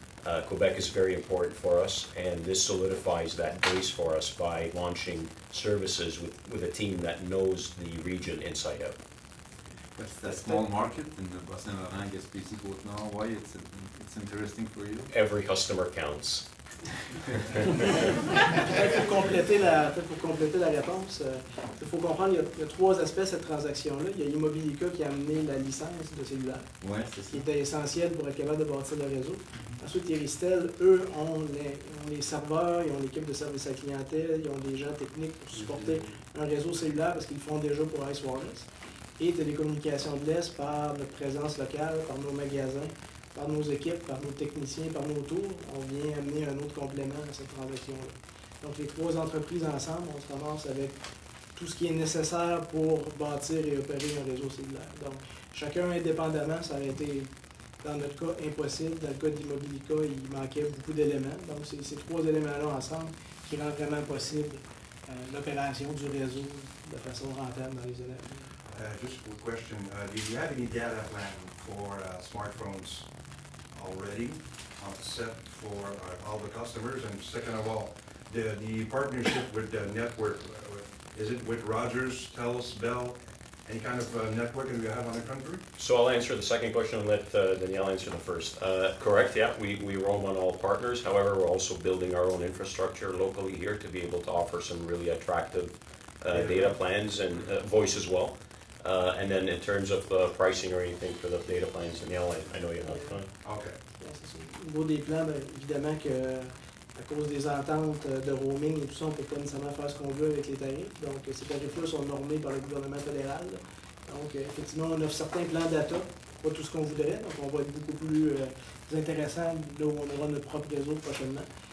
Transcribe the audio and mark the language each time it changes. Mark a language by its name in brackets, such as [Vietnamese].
[English] Quebec is very important for us, and this solidifies that base for us by launching services with a team that knows the region inside out. That's a small market in the Bas-Saint-Laurent, Gaspésie, Côte-Nord. Why it's interesting for you? Every customer counts. [French] Peut-être pour compléter la réponse, il faut comprendre qu'il y a trois aspects à cette transaction-là. Il y a Immobilica qui a amené la licence de cellulaire, qui était essentielle pour être capable de bâtir le réseau. Ensuite, Iristel, eux, ont les serveurs, ils ont l'équipe de service à la clientèle, ils ont des gens techniques pour supporter un réseau cellulaire parce qu'ils le font déjà pour Ice Wireless. Et Télécommunications de l'Est, par notre présence locale, par nos magasins, par nos équipes, par nos techniciens, par nos tours, on vient amener un autre complément à cette transaction-là. Donc, les trois entreprises ensemble, on se ramasse avec tout ce qui est nécessaire pour bâtir et opérer un réseau cellulaire. Donc, chacun indépendamment, ça aurait été, dans notre cas, impossible. Dans le cas d'Immobilica, il manquait beaucoup d'éléments. Donc, c'est ces trois éléments-là ensemble qui rendent vraiment possible l'opération du réseau de façon rentable dans les années à venir. [English] Just a quick question. Do you have any data plan for smartphones already set for all the customers? And second of all, the partnership with the network, is it with Rogers, Telus, Bell? Any kind of networking we have on the country? So I'll answer the second question and let Danielle answer the first. Correct, yeah, we roam on all partners. However, we're also building our own infrastructure locally here to be able to offer some really attractive data plans and voice as well. And then in terms of pricing or anything for the data plans, Danielle, I know you have time. Okay. [French] Au niveau des plans, bien, évidemment que à cause des ententes de roaming et tout ça, on ne peut pas nécessairement faire ce qu'on veut avec les tarifs. Donc, ces tarifs-là sont normés par le gouvernement fédéral. Donc, effectivement, on offre certains plans data, pas tout ce qu'on voudrait. Donc, on va être beaucoup plus intéressant là où on aura notre propre réseau prochainement.